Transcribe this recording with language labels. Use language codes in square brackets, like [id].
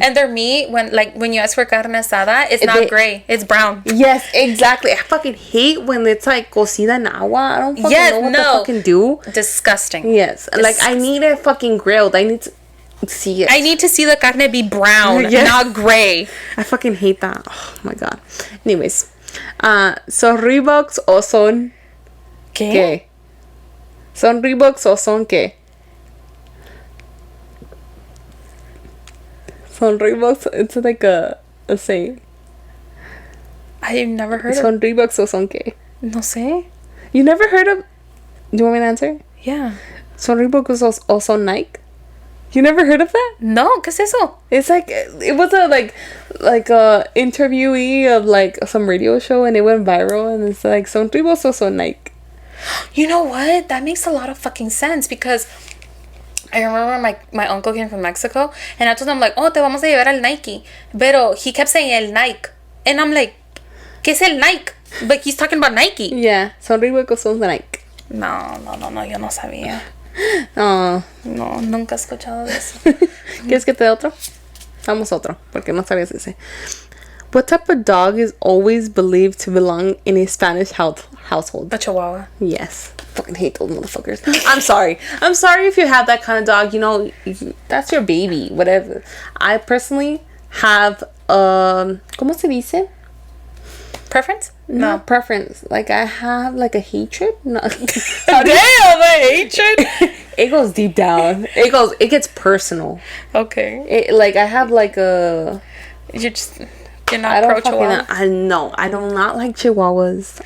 [en] And their meat, when you ask for carne asada, it's not gray. It's brown. Yes, exactly. I fucking hate when it's like [es] cocida en agua. [en] I don't fucking know what to fucking do. Disgusting. Yes, like I need it fucking grilled. I need to see it. I need to see the carne be brown, not gray. I fucking hate that. Oh my god. [es] Anyways, ¿son Reeboks o son qué? ¿Son Reeboks o son qué? Son Reeboks. [en] It's like a saying. I've never heard of. [es] ¿Son Reeboks o son qué? No sé. [en] You never heard of? Do you want me to answer? Yeah. [es] ¿Son Reeboks o son Nike? [en] You never heard of that? [es] No, ¿qué es eso? [en] It's like, it was a like a interviewee of like some radio show, and it went viral, and it's like, [es] son Reeboks o son Nike? [en] You know what? That makes a lot of fucking sense, because I remember my uncle came from Mexico, and I told him like, oh, [es] te vamos a llevar al Nike. [en] Pero he kept saying el Nike. And I'm like, [es] ¿qué es el Nike? [en] But he's talking about Nike. [es] Yeah, son Reeboks o son Nike. No, yo no sabía. Oh. No, nunca he escuchado de eso. ¿Quieres que te dé otro? Damos otro, porque no sabías ese. [en] What type of dog is always believed to belong in a Spanish household? A Chihuahua. Yes. Fucking hate those motherfuckers. I'm sorry if you have that kind of dog. You know, that's your baby, whatever. I personally have [es] ¿cómo se dice? [en] Preference? No, preference. Like, I have like a hatred. No. Damn, a hatred. It goes deep down. It gets personal. Okay. Like, I have like a. You're just You're not pro Chihuahua? I do not like Chihuahuas.